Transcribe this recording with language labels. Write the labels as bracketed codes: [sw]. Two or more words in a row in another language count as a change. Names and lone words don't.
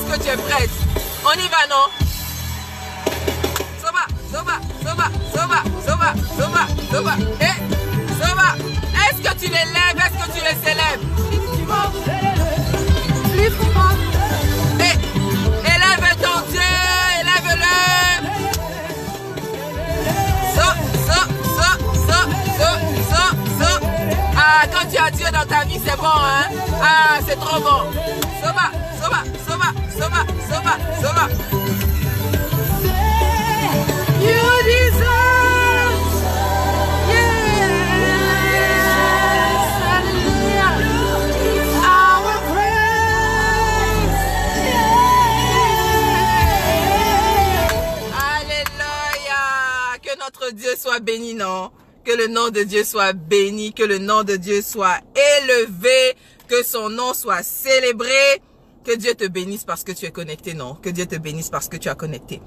[fr] es prête. On y va, non? [ln] Soba, soba, soba, soba, soba, soba, soba. Eh, soba. [fr] Est-ce que tu les lèves? Est-ce que tu les célèbres? Eh, élève ton Dieu, élève-le. Ah, quand tu as Dieu dans ta vie, c'est bon, hein? Ah, c'est trop bon. [ln] Soba, soba, soba, soba, soba, soba. [en] You deserve, yes, hallelujah, our praise, [fr] alléluia. Que notre Dieu soit béni, non? Que le nom de Dieu soit béni, que le nom de Dieu soit élevé, que son nom soit célébré. Que Dieu te bénisse parce que tu es connecté, non. Que Dieu te bénisse parce que tu as connecté.